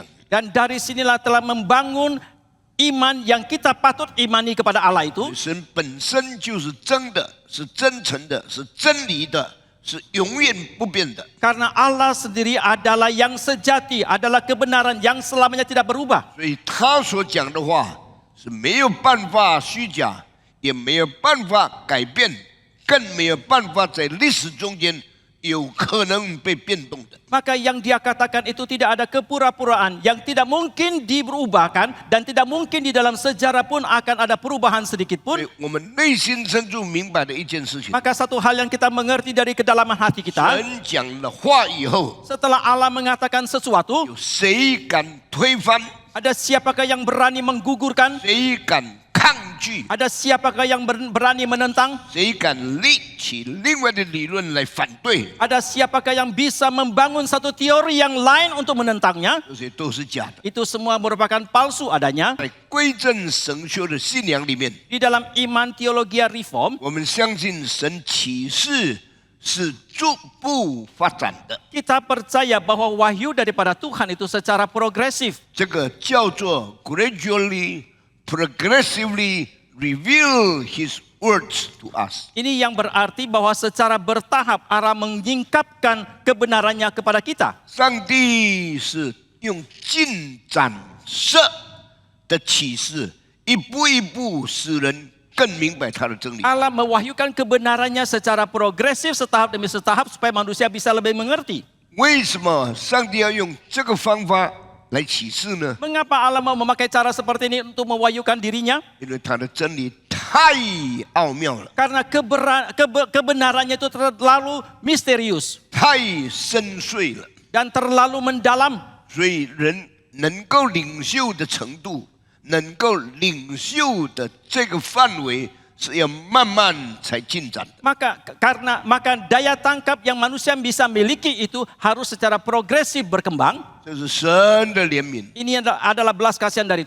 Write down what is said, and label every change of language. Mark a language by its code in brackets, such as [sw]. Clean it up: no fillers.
[id] Dan dari sinilah telah membangun iman yang kita patut imani kepada Allah itu. [zh] 神本身就是真的，是真诚的，是真理的，是永远不变的。 [id] Karena Allah sendiri adalah yang sejati, adalah kebenaran yang selamanya tidak berubah. [zh] 所以他所讲的话是没有办法虚假，也没有办法改变，更没有办法在历史中间有可能被变动的。 [id] Maka yang dia katakan itu tidak ada kepura-puraan, yang tidak mungkin diberubahkan dan tidak mungkin di dalam sejarah pun akan ada perubahan sedikit [zh] 所 [id] pun. [zh] 以我们内心深处明白的一件事情， [id] Maka satu hal yang kita mengerti dari kedalaman hati kita, [zh] 神讲了话以后， [id] setelah Allah mengatakan sesuatu, [zh] 有谁敢推翻？ [id] ada siapakah yang berani menggugurkan? [zh] 谁敢抗拒？ [id] Ada siapakah yang berani menentang? [zh] 谁敢立起另外的理论来反对？ [id] Ada siapakah yang bisa membangun satu teori yang lain untuk menentangnya? [zh] 这些都是假的。 [id] Itu semua merupakan palsu adanya. [zh] 在归正神学的信仰里面， [id] Di dalam iman teologi reform, [zh] 我们相信神启示是逐步发展的， [id] kita percaya bahwa wahyu daripada Tuhan itu secara progresif. [zh] 这个叫做 [en] gradually, progressively reveal His words to us。 [id] Ini yang berarti bahwa secara bertahap Allah menyingkapkan kebenarannya kepada kita. [zh] 上帝是用进展式的启示，一步一步使人更明白他的真理。 [id] Allah mewahyukan kebenarannya secara progresif setahap demi setahap supaya manusia bisa lebih mengerti. [zh] 为什么上帝要用这个方法来启示呢？ [id] Mengapa Allah mau memakai cara seperti ini untuk mewahyukan dirinya? [zh] 因为他的真理太奥妙了， [id] Karena kebenarannya itu terlalu misterius [zh] 太深邃了， [id] dan terlalu mendalam. [zh] 所以人能够领袖的程度，能够领袖的这个范围是要慢慢才进展的。 [id] Maka daya tangkap yang manusia bisa miliki itu harus secara progresif berkembang. [zh] 这是神的怜悯， [id] Ini adalah belas kasihan dari